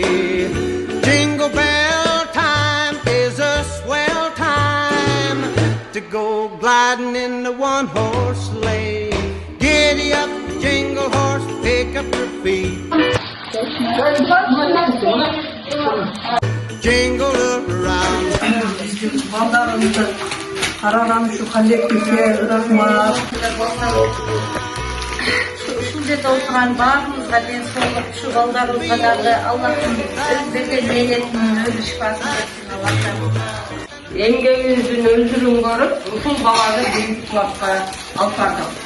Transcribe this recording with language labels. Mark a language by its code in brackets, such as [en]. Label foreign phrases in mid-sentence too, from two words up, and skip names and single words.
[en] Jingle bell time is a swell time to go gliding in the one-horse sleigh. Giddy up, jingle horse, pick up your feet. Jingle around. [ky] Балдарымызды караган ушу коллективге рахмат. Ушул жерде отурган баарыбызга ден соолук, ушу балдарыбызга дагы Аллахтын өз берген мээнетинин өзү шифасын берсин Аллахтан. Эмгегибиздин өзүрүн көрүп, ушул баланы бийик класска алып бардык.